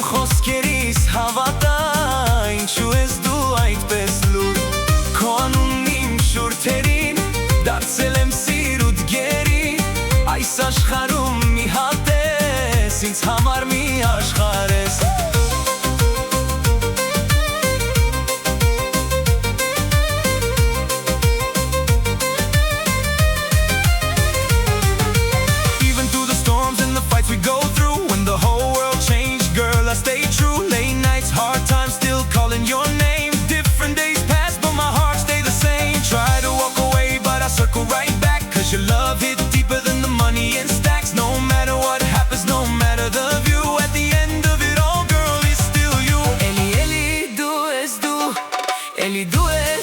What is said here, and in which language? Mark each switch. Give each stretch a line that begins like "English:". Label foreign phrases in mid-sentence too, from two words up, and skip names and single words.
Armenian: խոսքերիս հավատա, ինչու ես դու այդպես լուր։ Քո անունն իմ շուրթերին, դարձել եմ սիրուդ գերի, այս աշխարհում մի հատ ես, ինձ համար մի աշխարհ ես։
English: We go through when the whole world changed, girl, I stay true. Late nights, hard times, still calling your name. Different days pass, but my heart stay the same. Try to walk away, but I circle right back, cause your love hit deeper than the money in stacks. No matter what happens, no matter the view, at the end of it all, girl, it's still you.
Armenian: Էլի դու ես դու, էլի դու